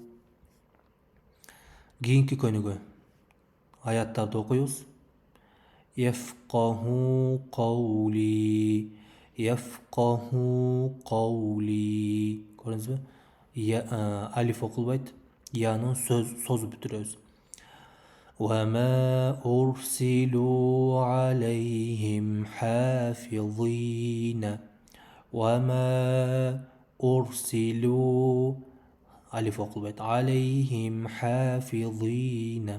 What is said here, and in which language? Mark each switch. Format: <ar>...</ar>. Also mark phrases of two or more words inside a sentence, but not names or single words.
<ky>Кийинки көнүгүү аяттарды окуйбуз.</ky> <ar>يفقهوا قولي.</ar> <ky>Көрдүңүзбү? Алиф окулбайт. Яны созуп бүтүрөбүз.</ky> <ar>وما أرسلوا عليهم حافظين. وما أرسلوا</ar> <ky>алиф окулбайт.</ky> <ar>عليهم حافظين.</ar>